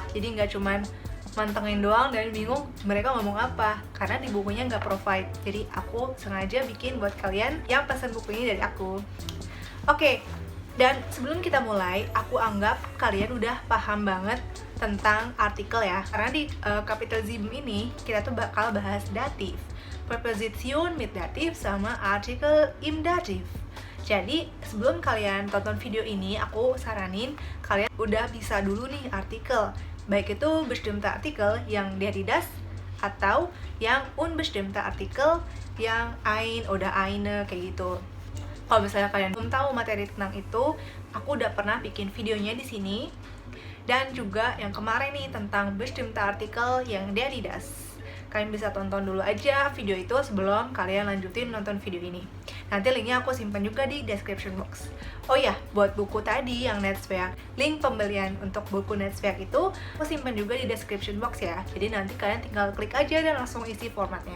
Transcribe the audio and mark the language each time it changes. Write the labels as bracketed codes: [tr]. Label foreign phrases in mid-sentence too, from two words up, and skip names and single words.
[id] Jadi nggak cuman mantengin doang dan bingung mereka ngomong apa, karena di bukunya nggak provide. Jadi aku sengaja bikin buat kalian yang pesan buku ini dari aku. Oke. Dan sebelum kita mulai, aku anggap kalian udah paham banget tentang artikel ya. Karena di kapitel 7 ini, kita tuh bakal bahas datif, [de] Präposition mit Dativ, sama artikel im Dativ. [id] Jadi, sebelum kalian tonton video ini, aku saranin kalian udah bisa dulu nih artikel. Baik itu [de] bestimmte Artikel [id] yang [de] der, die, das, [id] atau yang [de] unbestimmte Artikel [id] yang [de] ein oder eine, [id] kayak gitu. Kalau misalnya kalian belum tahu materi tentang itu, aku udah pernah bikin videonya di sini. Dan juga yang kemarin nih tentang [de] bestimmte Artikel [id] yang [de] der, die, das. [id] Kalian bisa tonton dulu aja video itu sebelum kalian lanjutin nonton video ini. Nanti linknya aku simpan juga di [en] description box. [id] Oh ya, buat buku tadi yang Netzwerk, link pembelian untuk buku Netzwerk itu aku simpan juga di [en] description box [id] ya. Jadi nanti kalian tinggal klik aja dan langsung isi formatnya.